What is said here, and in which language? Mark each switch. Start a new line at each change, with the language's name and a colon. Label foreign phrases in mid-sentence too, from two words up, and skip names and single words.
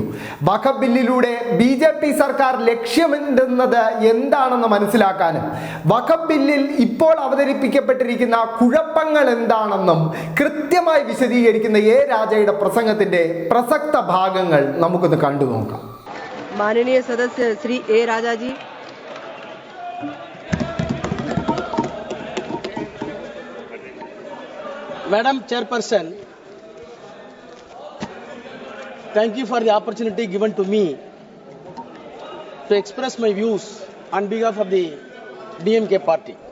Malayalam: വഖഫ് ബില്ലിലൂടെ BJP സർക്കാർ ലക്ഷ്യമിടുന്നത് എന്താണെന്ന് മനസ്സിലാക്കാനും വഖഫ് ബില്ലിൽ ഇപ്പോൾ അവതരിപ്പിക്കപ്പെട്ടിരിക്കുന്ന കുഴപ്പങ്ങൾ എന്താണെന്നും കൃത്യമായി വിശദീകരിക്കുന്ന A രാജയുടെ പ്രസംഗത്തിന്റെ പ്രസക്ത ഭാഗങ്ങൾ നമുക്കൊന്ന് കണ്ടു നോക്കാം.
Hindi: माननीय सदस्य श्री A राजा जी,
English: Madam Chairperson, thank you for the opportunity given to me to express my views on behalf of the DMK party.